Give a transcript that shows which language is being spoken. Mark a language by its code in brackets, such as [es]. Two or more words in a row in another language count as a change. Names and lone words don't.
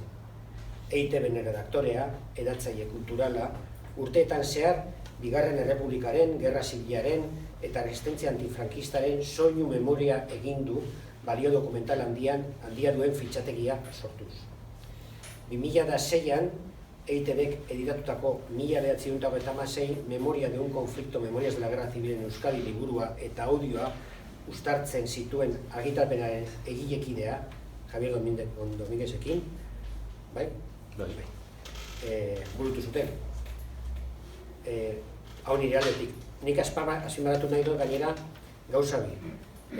[eu] EITB-en redaktorea, edatzaile kulturala, urteetan zehar, Bigarren Errepublikaren, Gerra Zibilaren eta resistentzia antifrankistaren soinu memoria egin du balio dokumental handia duen fitxategia sortuz. 2006an EITBek editatutako 1996 Memoria de un conflicto, Memorias de la Guerra Civil en Euskadi liburua eta audioa uztartzen zituen argitalpenaren egilekidea, Javier Dominguezekin, bai? Burutu zuten. Hau nire aldetik. Nik azpimarratu nahi dut gainera gauza bi.